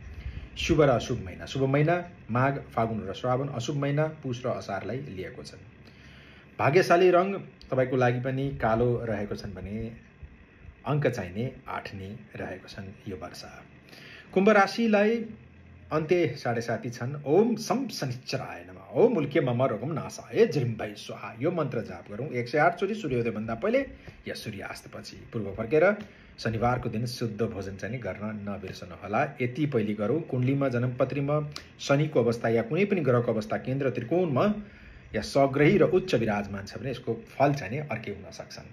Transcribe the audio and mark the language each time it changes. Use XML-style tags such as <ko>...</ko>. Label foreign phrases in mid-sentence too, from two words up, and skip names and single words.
<ne>शुभ र अशुभ महिना, शुभ महिना माघ, फागुन र श्रावण, अशुभ महिना पुष र असारलाई लिएको छन्। भाग्यशाली रङ तपाईँको लागि पनि कालो रहेको छन् भने अङ्क चाहिने 8 नै रहेको छन् यो वर्ष। कुम्भ राशिलाई अन्त्य 7.5 छन्।</ne> <sa>ओम सम शनिश्चराय नमः, ओम उल्के मम रोगम नाशाय जृम्भै स्वाहा।</sa> <ne>यो मन्त्र जाप गरौँ 108 चोटि सूर्योदयभन्दा पहिले या सूर्यास्तपछि। पूर्व फर्केर शनिबारको दिन शुद्ध भोजन चाहिँ गर्न नबिर्सनुहोला। यति पहिले गरौँ। कुण्डलीमा, जन्मपत्रीमा शनिको अवस्था या कुनै पनि ग्रहको अवस्था केन्द्र त्रिकोणमा या सग्रही र उच्च विराजमान छ भने यसको फल चाहिँ अर्कै हुन सक्छन्।</ne>